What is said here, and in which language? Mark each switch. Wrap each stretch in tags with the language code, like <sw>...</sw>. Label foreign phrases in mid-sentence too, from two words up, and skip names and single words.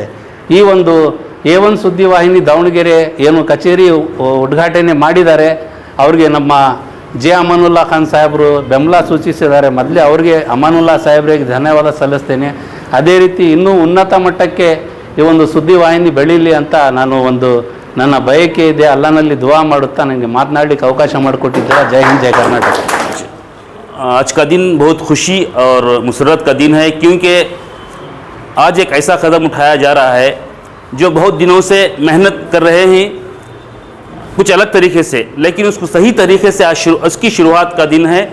<kn>ಈ ಒಂದು A1 ಸುದ್ದಿವಾಹಿನಿ ದಾವಣಗೆರೆ ಏನು ಕಚೇರಿ ಉದ್ಘಾಟನೆ ಮಾಡಿದ್ದಾರೆ, ಅವ್ರಿಗೆ ನಮ್ಮ ಜೆ ಅಮಾನುಲ್ಲಾ ಖಾನ್ ಸಾಹೇಬರು ಬೆಂಬಲ ಸೂಚಿಸಿದ್ದಾರೆ. ಮೊದಲೇ ಅವ್ರಿಗೆ ಅಮಾನುಲ್ಲಾ ಸಾಹೇಬ್ರಿಗೆ ಧನ್ಯವಾದ ಸಲ್ಲಿಸ್ತೇನೆ. ಅದೇ ರೀತಿ ಇನ್ನೂ ಉನ್ನತ ಮಟ್ಟಕ್ಕೆ ಈ ಒಂದು ಸುದ್ದಿವಾಹಿನಿ ಬೆಳೀಲಿ ಅಂತ ನಾನು ಒಂದು ನನ್ನ ಬಯಕೆ ಇದೆ. ಅಲ್ಲನಲ್ಲಿ ದುವಾ ಮಾಡುತ್ತಾ ನನಗೆ ಮಾತನಾಡಲಿಕ್ಕೆ ಅವಕಾಶ ಮಾಡಿಕೊಟ್ಟಿದ್ದೀರಾ.</kn> <hi>जय हिंद,</hi> <kn>ಜೈ ಕರ್ನಾಟಕ.</kn> <hi>आज का दिन बहुत खुशी और मुसरत का दिन है, क्योंकि आज एक ऐसा कदम उठाया जा रहा है जो बहुत दिनों से मेहनत कर रहे हैं कुछ अलग तरीके से, लेकिन उसको सही तरीके से आज उसकी शुरुआत का दिन है।</hi>